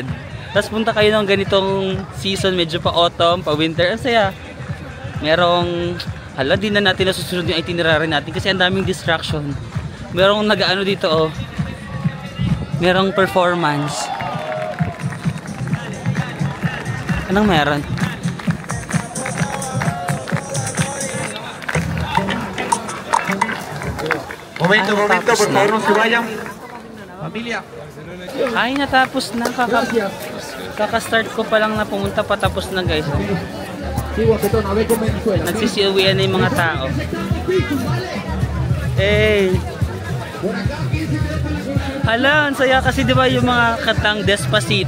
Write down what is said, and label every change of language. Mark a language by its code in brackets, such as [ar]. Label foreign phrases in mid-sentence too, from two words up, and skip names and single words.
[tl] Tapos punta kayo ng ganitong season, medyo pa autumn, pa winter. Ang saya. Merong, hala, di na natin nasusunod yung itinerary natin kasi ang daming distraction. Merong nag-ano dito, oh. Merong performance. Anong meron? [es] Momento, por favor, no se vayan. Familia. [tl] Ay, natapos na. Kaka-start ko pa lang na pumunta, patapos na guys. Nagsisiuwian na yung mga tao. Hey! Hala, ang saya kasi diba yung mga katang Despacito.